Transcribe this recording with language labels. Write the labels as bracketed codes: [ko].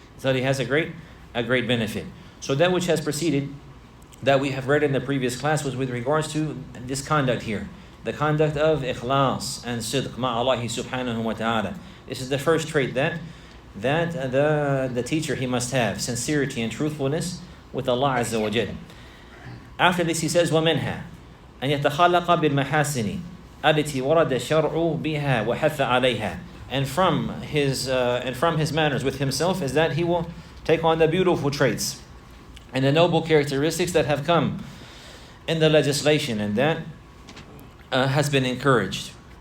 [en] A great benefit. So that which has preceded, that we have read in the previous class, was with regards to this conduct here. the conduct of ikhlas and sidq ma'Allah subhanahu wa ta'ala. This is the first trait that the teacher he must have, sincerity and truthfulness with Allah Azza wa Jalla. After this he says, [ar] وَمِنْهَا أَنْ يَتَخَلَّقَ بِالْمَحَاسِنِ التي ورد الشرع بها وحث عليها. [en] And from his manners with himself is that he will take on the beautiful traits and the noble characteristics that have come in the legislation, and that has been encouraged.